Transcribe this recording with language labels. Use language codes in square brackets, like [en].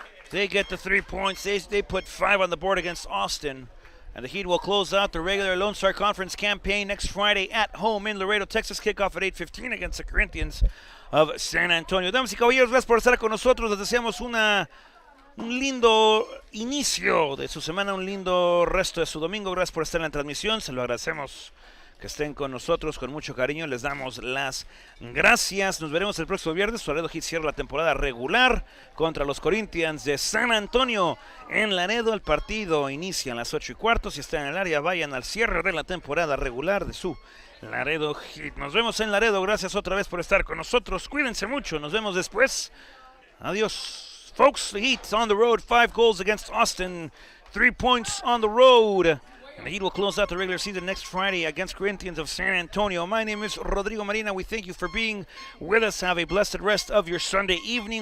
[en] They get the 3 points. They put 5 on the board against Austin. And the Heat will close out the regular Lone Star Conference campaign next Friday at home in Laredo, Texas. Kickoff at 8:15 against the Corinthians of San Antonio. [es] Damas y caballeros, gracias por estar con nosotros. Les deseamos un lindo inicio de su semana, un lindo resto de su domingo. Gracias por estar en la transmisión. Se lo agradecemos que estén con nosotros con mucho cariño. Les damos las gracias. Nos veremos el próximo viernes. Laredo Heat cierra la temporada regular contra los Corinthians de San Antonio en Laredo. El partido inicia a las 8:15. Si están en el área, vayan al cierre de la temporada regular de su Laredo Heat. Nos vemos en Laredo. Gracias otra vez por estar con nosotros. Cuídense mucho. Nos vemos después. Adiós. [en] Folks, the Heat on the road. 5 goals against Austin. 3 points on the road. And the Heat will close out the regular season next Friday against Corinthians of San Antonio. My name is Rodrigo Marina. We thank you for being with us. Have a blessed rest of your Sunday evening.